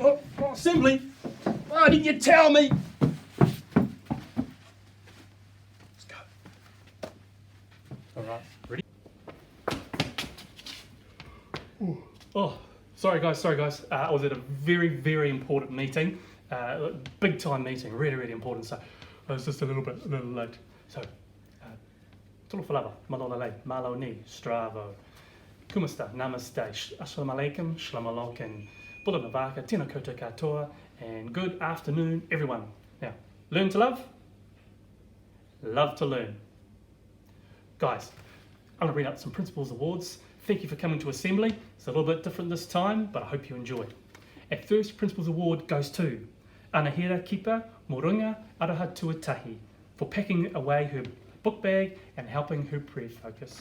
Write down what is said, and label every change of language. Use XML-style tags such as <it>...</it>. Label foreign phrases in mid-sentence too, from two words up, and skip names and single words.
<en>Assembly? Why didn't you tell me? Let's go. All right, ready? Ooh. Oh, sorry guys. I was at a very important meeting. Big time meeting, really important. So I was just a little late. So, tolo falava, malona lei, malo ni, stravo.</en> <ar>Kumasta, namaste, assalamu alaikum,</ar> <he>shalom alaikum,</he> <fj>bula navaka,</fj> <mi>tina koutou katoa,</mi> <en>and good afternoon, everyone. Now, learn to love, love to learn. Guys, I'm going to read out some Principals Awards. Thank you for coming to Assembly. It's a little bit different this time, but I hope you enjoyed. Our first Principals Award goes to Anahira Kipa Morunga Araha Tuatahi for packing away her book bag and helping her prayer focus.</en>